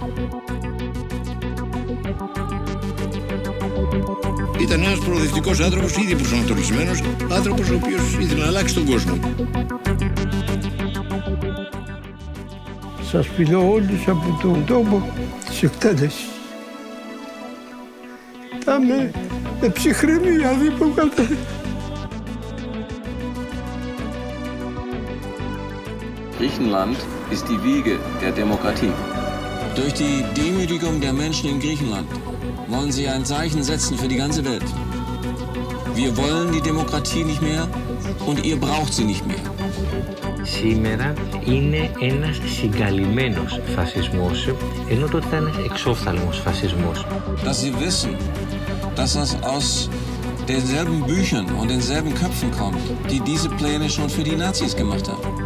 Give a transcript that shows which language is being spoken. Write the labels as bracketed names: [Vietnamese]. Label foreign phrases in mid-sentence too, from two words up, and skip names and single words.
[Greek] Ήταν ένας προοδευτικός άνθρωπος, ήδη προσανατολισμένος, άνθρωπος ο οποίος ήθελε να αλλάξει τον κόσμο. Σας φιλώ όλους από τον τόπο της εκτέλεσης. Θα με ψυχρεμία δίπλα. [German] Griechenland ist die Wiege der Demokratie. Durch die Demütigung der Menschen in Griechenland wollen sie ein Zeichen setzen für die ganze Welt. Wir wollen die Demokratie nicht mehr und ihr braucht sie nicht mehr. [Greek] Σήμερα είναι ένας συγκαλυμμένος φασισμός, ενώ τότε ήταν ένας εξόφθαλμος φασισμός. [German] Dass sie wissen, dass das aus denselben Büchern und denselben Köpfen kommt, die diese Pläne schon für die Nazis gemacht haben.